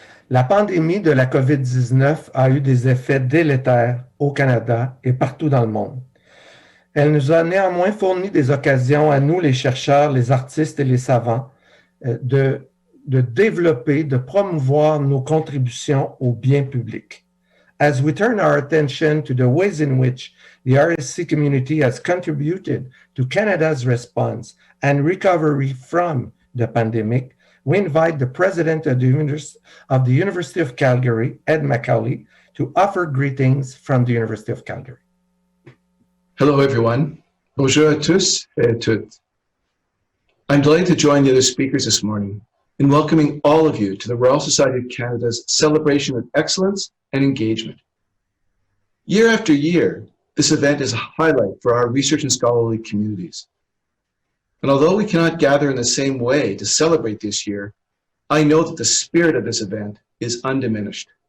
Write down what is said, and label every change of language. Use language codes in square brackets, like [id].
[fr] La pandémie de la COVID-19 a eu des effets délétères au Canada et partout dans le monde. Elle nous a néanmoins fourni des occasions à nous, les chercheurs, les artistes et les savants, de développer, de promouvoir nos contributions au bien public. [en] As we turn our attention to the ways in which the RSC community has contributed to Canada's response and recovery from the pandemic, we invite the president of the University of Calgary, Ed Macaulay, to offer greetings from the University of Calgary. Hello, everyone. [fr] Bonjour à tous et à toutes. [en] I'm delighted to join the other speakers this morning in welcoming all of you to the Royal Society of Canada's celebration of excellence and engagement. Year after year, this event is a highlight for our research and scholarly communities. And although we cannot gather in the same way to celebrate this year, I know that the spirit of this event is undiminished.